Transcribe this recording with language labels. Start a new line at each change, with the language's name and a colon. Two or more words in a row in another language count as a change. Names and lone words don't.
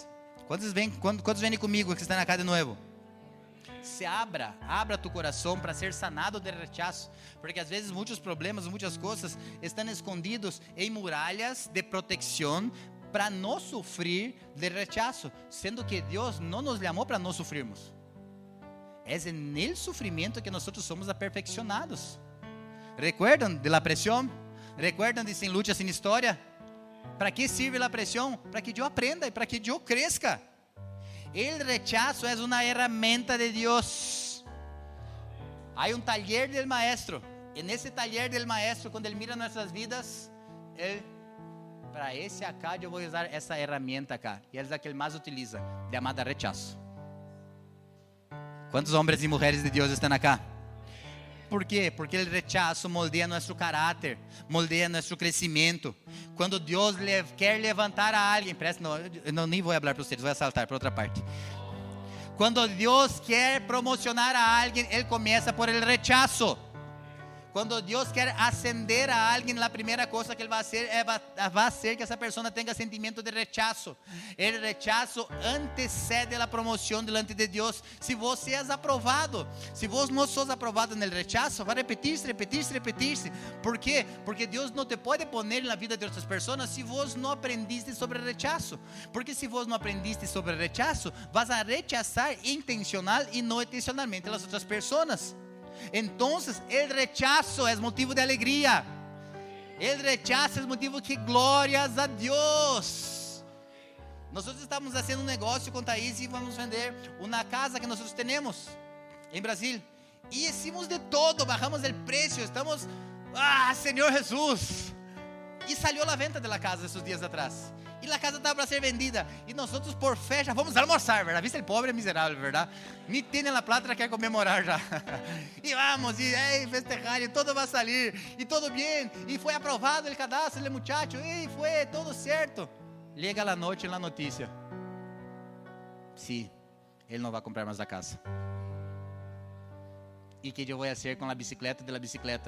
Portuguese: Quantos vêm comigo que estão na casa de novo? Se abra tu coração para ser sanado de rechaço, porque às vezes muitos problemas, muitas coisas estão escondidos em muralhas de proteção para não sofrer de rechaço, sendo que Deus não nos chamou para não sofrermos. É nele sofrimento que nós somos aperfeiçoados.
Spanish: ¿Recuerdan de la presión? ¿Recuerdan de sin lucha, sin história? ¿Para que sirve la presión?
Portuguese: Para que eu aprenda e para que eu cresça.
Spanish: El rechazo es una herramienta de Dios. Hay un taller del maestro. En ese taller del maestro, cuando él mira nuestras vidas, él,
Portuguese: para esse acá, eu vou usar essa herramienta acá. E é a que ele mais utiliza, chamada rechazo. Quantos homens e mulheres de Deus estão acá? ¿Por quê? Porque o rechazo moldea nosso caráter, moldea nosso crescimento. Quando Deus quer levantar a alguém, não, nem vou falar para vocês, vou saltar para outra parte. Quando Deus quer promocionar a alguém, Ele começa
Spanish: por el rechazo.
Portuguese: Quando Deus quer ascender a alguém, a primeira coisa que Ele vai fazer que essa pessoa tenha sentimento de rechazo. O rechazo antecede a promoção delante de Deus. Se você é aprovado, se você não sos aprovado no rechazo, vai repetir-se. ¿Por quê? Porque Deus não te pode pôr na vida de outras pessoas se você não aprendiste sobre rechazo. Porque se você não aprendiste sobre rechazo,
Spanish: vas a rechazar
Portuguese: intencional e não intencionalmente as outras pessoas.
Spanish: Entonces el rechazo es motivo de alegría. El rechazo es motivo de glorias a Dios. Nosotros estamos haciendo un negocio con Thaís y vamos a vender una casa que nosotros tenemos en Brasil. Y hicimos de todo, bajamos el precio, estamos, Señor Jesús. Y salió la venta de la casa esos días atrás.
Portuguese: E a casa estava para ser vendida. E nós por fé já vamos almoçar, verdade? Viste, o pobre é miserável, verdade?
Spanish: Ni tiene la plata,
Portuguese: quer comemorar já. E vamos, e festejar, e todo vai sair, e todo bem. E foi aprovado o cadastro, o muchacho, e foi todo certo. Llega a noite a notícia. Sim, ele não vai comprar mais a casa. E que eu vou fazer com a bicicleta
Spanish: de la bicicleta?